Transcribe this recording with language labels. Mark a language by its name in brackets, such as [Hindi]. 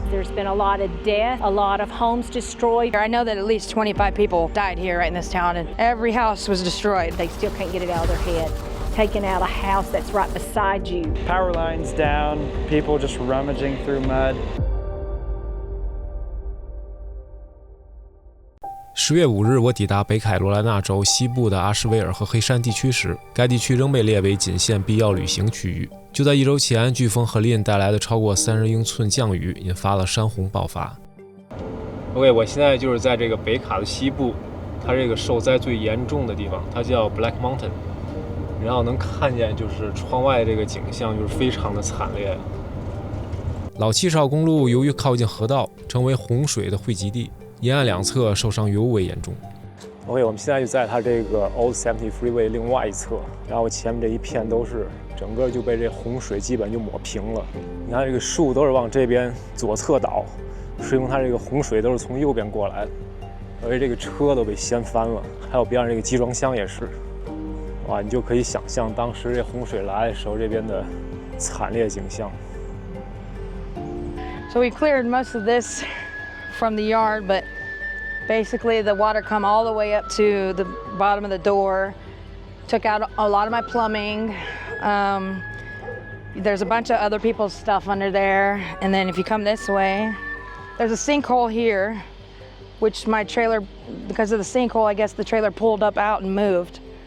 [English] There's been a lot of death, a lot of homes destroyed. I know that at least 25 people died here right in this town, and every house was destroyed. They still can't get it out of their head. Taking out a house that's right beside you. Power lines down, people just rummaging through mud. [Chinese] 10月5日，我抵达北卡罗来纳州西部的阿什维尔和黑山地区时，该地区仍被列为仅限必要旅行区域。就在1周前，飓风何林带来的超过30英寸降雨，引发了山洪爆发。 OK， 我现在就是在这个北卡的西部，它这个受灾最严重的地方，它叫 Black Mountain。然后能看见就是窗外这个景象，就是非常的惨烈。老70号公路由于靠近河道，成为洪水的汇集地。沿岸两侧受伤尤为严重。OK， 我们现在就在它这个 Old 70 Freeway 另外一侧，然后前面这一片都是整个就被这洪水基本就抹平了。你看这个树都是往这边左侧倒，说明它这个洪水都是从右边过来的，而且这个车都被掀翻了，还有边上这个集装箱也是。哇，你就可以想象当时这洪水来的时候这边的惨烈景象。 [English] So we cleared most of this from the yard, but basically the water come all the way up to the bottom of the door, took out a lot of my plumbing. There's a bunch of other people's stuff under there, and then if you come this way, there's a sinkhole here, which my trailer, because of the sinkhole, I guess the trailer pulled up out and moved.